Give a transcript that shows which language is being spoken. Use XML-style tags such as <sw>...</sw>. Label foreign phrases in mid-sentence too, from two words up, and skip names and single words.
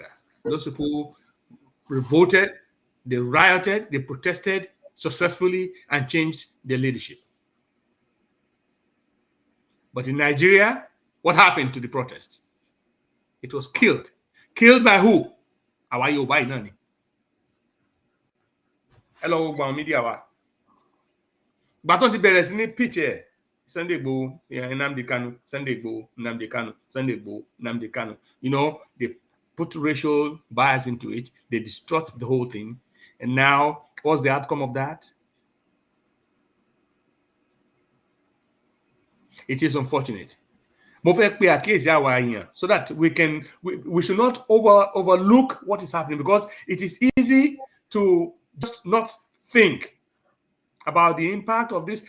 <en>Those people revolted, they rioted, they protested successfully and changed their leadership. But in Nigeria, what happened to the protest? It was killed. Killed by who? Our Yoruba Nani. Hello, media.</en> <yo>Baton ti bẹ̀rẹ̀ sí ní pitch ẹ̀ Sunday Igboho,</yo> <en>Nnamdi Kanu, Sunday Igboho, Nnamdi Kanu, Sunday Igboho, Nnamdi Kanu. You know, they put racial bias into it. They distort the whole thing. And now, what's the outcome of that? It is unfortunate. So that we should not overlook what is happening, because it is easy to just not think about the impact of this.</en>